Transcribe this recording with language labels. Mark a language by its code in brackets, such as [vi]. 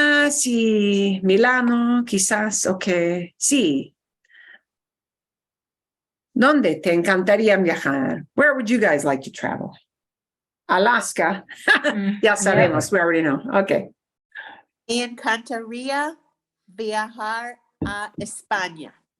[es] Sí, Milano, quizás, ok, sí. ¿Dónde te encantaría viajar? [en] Where would you guys like to travel? Alaska. [es] Ya sabemos, [en] we already know. Okay. [es] Me encantaría viajar a España.